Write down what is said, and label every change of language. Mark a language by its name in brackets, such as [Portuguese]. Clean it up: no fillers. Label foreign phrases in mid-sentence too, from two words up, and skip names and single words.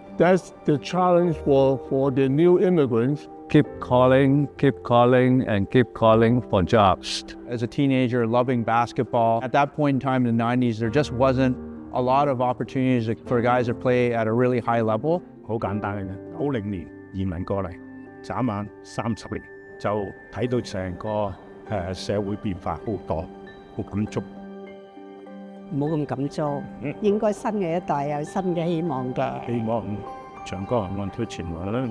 [English] That's the challenge for the new immigrants. Keep calling, and keep calling for jobs. As a teenager, loving basketball, at that point in time in the 90s, there just wasn't a lot of opportunities for guys to play at a really high level. [Cantonese] 好簡單嘅，90年移民過嚟，眨眼30年就睇到成個社會變化好多，好感觸。冇咁感觸，應該新嘅一代有新嘅希望嘅。希望長江岸推前來啦。